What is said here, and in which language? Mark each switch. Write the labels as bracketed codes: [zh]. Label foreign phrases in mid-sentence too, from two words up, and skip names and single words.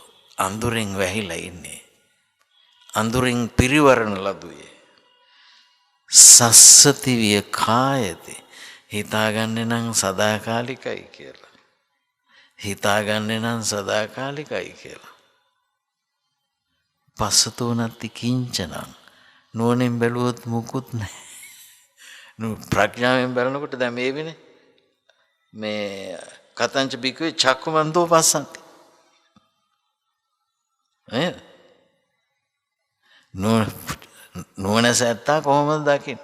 [si] අඳුරෙන් වැහිලා ඉන්නේ. අඳුරෙන් පිරිවරණ ලදුවේ. [pi] සස්සති විය කායති. [si] හිතාගන්නේ නම් සදාකාලිකයි කියලා. හිතාගන්නේ නම් සදාකාලිකයි කියලා. [pi] පස්සතෝ නත්ති කිංචනං. [si] නුවණින් බැලුවොත් මුකුත් නැහැ. ප්‍රඥාවෙන් බලනකොට දැන් මේ වෙන්නේ මේ [pi] කතංච බික්කවේ චක්කුමන්තෝ පස්සන්ති. [si] නේද? නුවණැස ඇත්තා කොහොමද දකින්නේ?